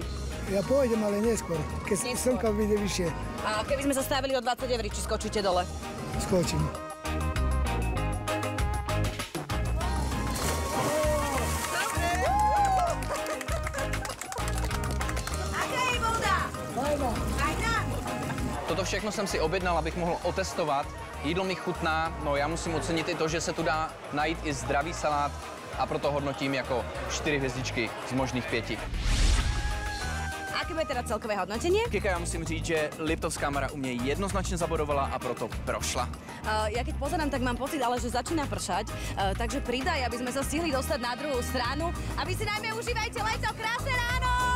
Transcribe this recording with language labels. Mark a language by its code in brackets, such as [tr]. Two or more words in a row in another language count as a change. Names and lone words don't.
[sk] Ja pôjdem, ale neskôr, keď slnka vyjde vyššie. A keby sme sa stavili o 20 eur, či skočíte dole? Skočím. Aká je voda? Fajná. Fajná? [cs] Toto všechno jsem si objednal, abych mohl otestovat. Jídlo mi chutná, no já musím ocenit i to, že se tu dá najít i zdravý salát a proto hodnotím jako 4 hvězdičky z možných 5. [sk] Aké bude teda celkové hodnotenie? [cs] Kika, já musím říct, že Liptovská Mara u mě jednoznačně zabodovala a proto prošla. [sk] Ja keď pozerám, tak mám pocit, ale že začína pršať, takže pridaj, aby sme sa stihli dostať na druhú stranu. A vy si najmä užívajte leto, krásne ráno!